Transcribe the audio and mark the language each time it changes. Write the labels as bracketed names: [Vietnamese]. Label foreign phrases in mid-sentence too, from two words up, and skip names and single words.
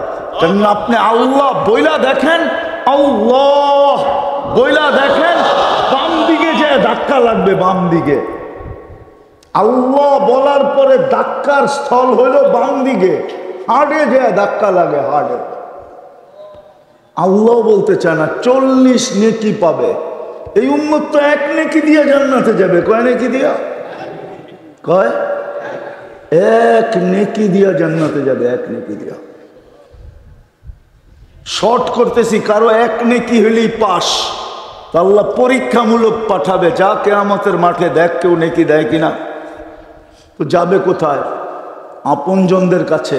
[Bangla] কেন আপনি আল্লাহ বইলা দেখেন, আল্লাহ বইলা দেখেন, বাম দিকে যে ধাক্কা লাগবে, বাম দিকে। আল্লাহ বলার পরে ধাক্কার স্থল হইল বাম দিকে, হার্টে যে ধাক্কা লাগে, হার্টে। আল্লাহ বলতে চায় না 40 নেকি পাবে। এই উম্মত তো 1 নেকি দিয়ে জান্নাতে যাবে। কয় নেকি দিয়া? কয় 1 নেকি দিয়া জান্নাতে যাবে, 1 নেকি দিয়া। শর্ট করতেছি, কারো 1 নেকি হইলেই পাস। আল্লাহ পরীক্ষামূলক পাঠাবে, যা কিয়ামতের মাঠে দেখ কেউ নেকি দেয় কিনা। তো যাবে কোথায়? আপনজনদের কাছে।